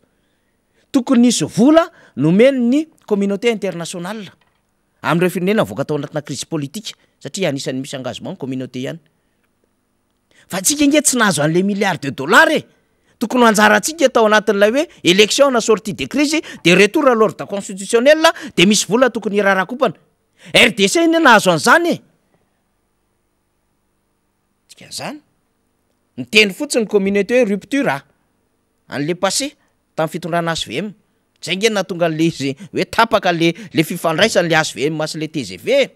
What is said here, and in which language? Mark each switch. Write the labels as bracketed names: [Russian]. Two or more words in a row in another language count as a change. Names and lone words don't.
[Malagasy] Tokony nisy vola nomeny ny [French] communauté internationale [Malagasy] am'ireo firenena voaka tao anatina [French] crise politique [Malagasy] satria anisan'ny misy engagement ny communauté ihany. Fa tsika nge tsy nahazo an'le [French] milliards de dollars [Malagasy] tokony anjarantsika tao anatin'ilay hoe élection na [French] sortie de crise de retour à l'ordre constitutionnel [Malagasy] de misy vola tokony rarakopana. RDC iny nahazo an'izany tsika zany niteny fotsiny communauté hoe rupture an'le passé tamin'ny fitondrana HVM. Zay nge natonga an'le izy hoe tapaka le fifandraisan'le HVM sy le TGV.